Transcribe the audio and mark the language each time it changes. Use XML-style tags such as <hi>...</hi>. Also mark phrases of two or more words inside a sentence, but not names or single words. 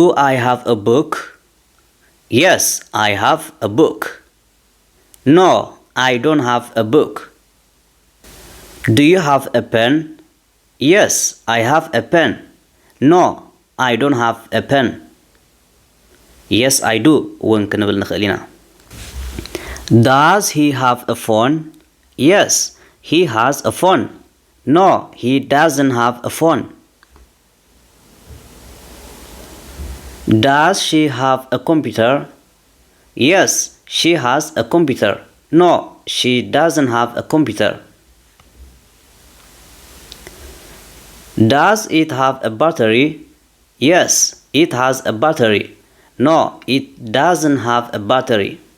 <en>I have a book yes I have a book no I don't have a book do you have a pen yes I have a pen no I don't have a pen yes I do</en> <ti>እውን ክንብል ንኽእል ኢና</ti> <en>does he have a phone yes he has a phone no he doesn't have a phone does she have a computer yes she has a computer no she doesn't have a computer does it have a battery yes it has a battery no it doesn't have a battery</en>